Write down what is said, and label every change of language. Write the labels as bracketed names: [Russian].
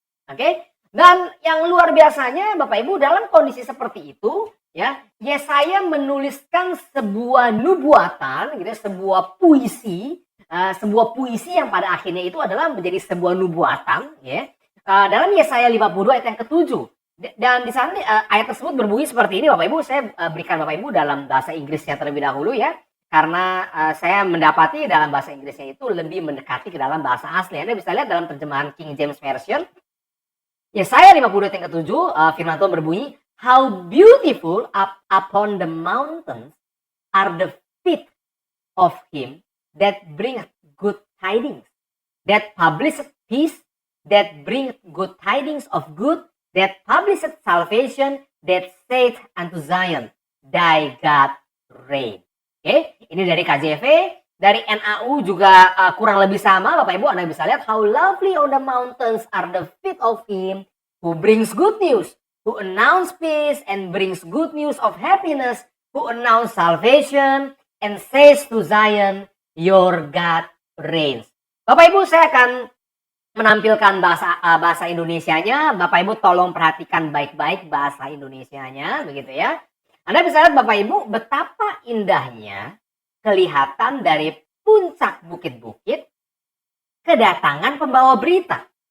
[Indonesian] Oke, dan yang luar biasanya Bapak Ibu, dalam kondisi seperti itu ya, Yesaya menuliskan sebuah nubuatan gitu, sebuah puisi yang pada akhirnya itu adalah menjadi sebuah nubuatan ya. Dalam Yesaya 52 ayat yang ke-7. Dan di sana ayat tersebut berbunyi seperti ini Bapak Ibu. Saya berikan Bapak Ibu dalam bahasa Inggrisnya terlebih dahulu ya. Karena saya mendapati dalam bahasa Inggrisnya itu lebih mendekati ke dalam bahasa asli. Anda bisa lihat dalam terjemahan King James Version. Yesaya 52 yang ke-7, firman Tuhan berbunyi, [English] "How beautiful upon the mountains are the feet of him that bringeth good tidings, that publisheth peace, that bringeth good tidings of good, that publisheth salvation, that saith unto Zion, thy God reign." [Indonesian] Oke, ini dari KJV. Dari NAU juga kurang lebih sama, Bapak Ibu. Anda bisa lihat, [English] "How lovely on the mountains are the feet of him who brings good news, who announce peace and brings good news of happiness, who announce salvation and says to Zion, your God reigns." [Indonesian] Bapak Ibu, saya akan menampilkan bahasa Indonesianya. Bapak Ibu tolong perhatikan baik-baik bahasa Indonesianya, begitu ya. Anda bisa lihat Bapak Ibu betapa indahnya kelihatan dari puncak bukit-bukit kedatangan pembawa berita.